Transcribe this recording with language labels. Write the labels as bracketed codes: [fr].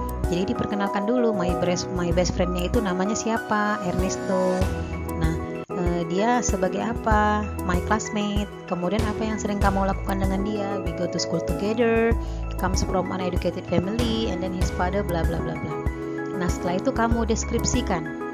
[id] Jadi diperkenalkan dulu [en] my best friend- [id] nya itu namanya siapa? Ernesto. Nah, dia sebagai apa? [en] My classmate. [id] Kemudian apa yang sering kamu lakukan dengan dia? [en] We go to school together. Comes from an educated family and then his father bla bla bla bla. [id] Nah, setelah itu kamu deskripsikan.